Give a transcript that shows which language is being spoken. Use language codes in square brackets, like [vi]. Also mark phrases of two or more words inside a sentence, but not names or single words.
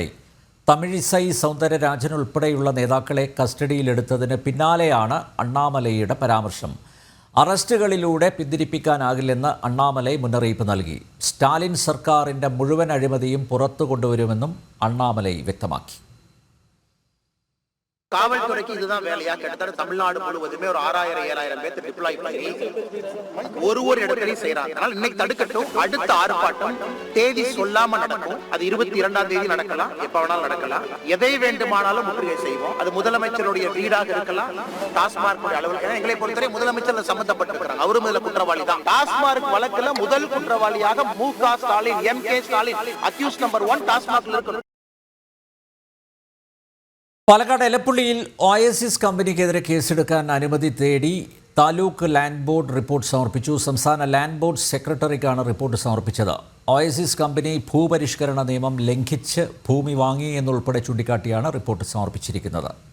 [ml] തമിഴിസൈ സൗന്ദരരാജൻ ഉൾപ്പെടെയുള്ള നേതാക്കളെ കസ്റ്റഡിയിലെടുത്തതിന് പിന്നാലെയാണ് അണ്ണാമലൈയുടെ പരാമർശം. അറസ്റ്റുകളിലൂടെ പിന്തിരിപ്പിക്കാനാകില്ലെന്ന് അണ്ണാമലൈ മുന്നറിയിപ്പ് നൽകി. സ്റ്റാലിൻ സർക്കാരിൻ്റെ മുഴുവൻ അഴിമതിയും പുറത്തു കൊണ്ടുവരുമെന്നും അണ്ണാമലൈ വ്യക്തമാക്കി. [ta] காவல்துறைக்கு இதுதான் வேலையா? கிட்டத்தட்ட தமிழ்நாடு முழுவதுமே ஒரு 6000-7000 பேர் டிப்ளாய் பண்ணி ஒரு இடத்துலையும் செய்யறாங்க. அதனால இன்னைக்கு தடுக்கட்டும். அடுத்த ஆர்ப்பாட்டம் தேதி சொல்லாம நடக்கும். அது 22ஆம் தேதி நடக்கலாம், எப்ப வேணாலும் நடக்கலாம். எதை வேண்டுமானாலும் முற்றுகை செய்வோம். அது முதலமைச்சருடைய வீடாக இருக்கலாம், டாஸ்மார்க் அலுவலகம். எங்களை பொறுத்தவரை முதலமைச்சர் சம்பந்தப்பட்டிருக்கிறாங்க, அவரும் இதுல குற்றவாளி தான். டாஸ்மார்க் வழக்குல முதல் குற்றவாளியாக MK ஸ்டாலின், MK ஸ்டாலின் [en] accused number 1 [ta] டாஸ்மார்க்ல இருக்கிறார். [ml] പാലക്കാട് എലപ്പുള്ളിയിൽ ഓയസിസ് കമ്പനിക്കെതിരെ കേസെടുക്കാൻ അനുമതി തേടി താലൂക്ക് ലാൻഡ് ബോർഡ് റിപ്പോർട്ട് സമർപ്പിച്ചു. സംസ്ഥാന ലാൻഡ് ബോർഡ് സെക്രട്ടറിക്കാണ് റിപ്പോർട്ട് സമർപ്പിച്ചത്. ഓയസിസ് കമ്പനി ഭൂപരിഷ്കരണ നിയമം ലംഘിച്ച് ഭൂമി വാങ്ങി എന്നുൾപ്പെടെ ചൂണ്ടിക്കാട്ടിയാണ് റിപ്പോർട്ട് സമർപ്പിച്ചിരിക്കുന്നത്.